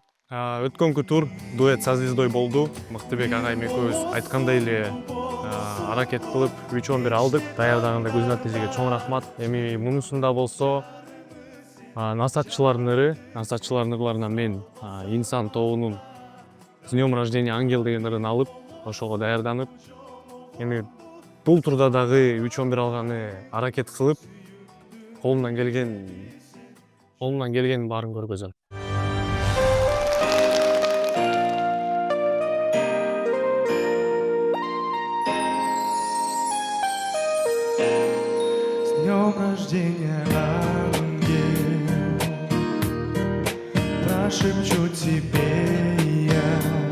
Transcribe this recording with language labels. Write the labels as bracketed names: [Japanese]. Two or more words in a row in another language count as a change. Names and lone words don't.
[Kyrgyz] Өткөнкү тур дуэт со звездой болду. Мыктыбек агайым экөөбүз айткандай эле аракет кылып 3-11 алдык. Даярдаганда көз натыйжеге чоң рахмат. Эми мунусунда болсо насаатчылардын ырларынан мен инсан тобунун с днем рождения ангел деген ырын алып, ошого даярданып, эми бул турда дагы 3-11 алганы аракет кылып, колумдан келген баарын көргөзөм. [Russian] С днем рождения, ангел, прошепчу тебе я.